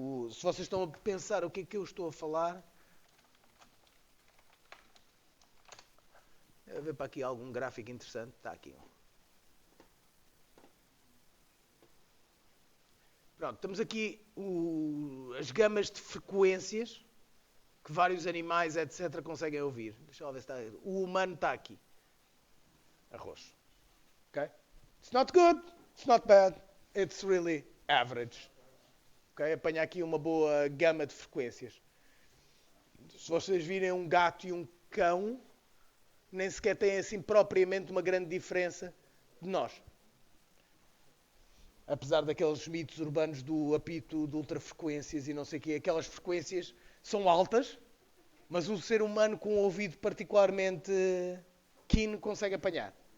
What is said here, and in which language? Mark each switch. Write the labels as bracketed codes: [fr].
[pt] Se vocês estão a pensar o que é que eu estou a falar, deve haver para aqui algum gráfico interessante. Está aqui. Pronto, temos aqui as gamas de frequências que vários animais, etc., conseguem ouvir. Deixa eu ver se está. O humano está aqui. Arroz. Ok? [en] It's not good, it's not bad, it's really average. Okay? [pt] Apanha aqui uma boa gama de frequências. Se vocês virem um gato e um cão, nem sequer têm assim propriamente uma grande diferença de nós. Apesar daqueles mitos urbanos do apito de ultrafrequências e não sei o quê, aquelas frequências são altas, mas um ser humano com um ouvido particularmente keen consegue apanhar.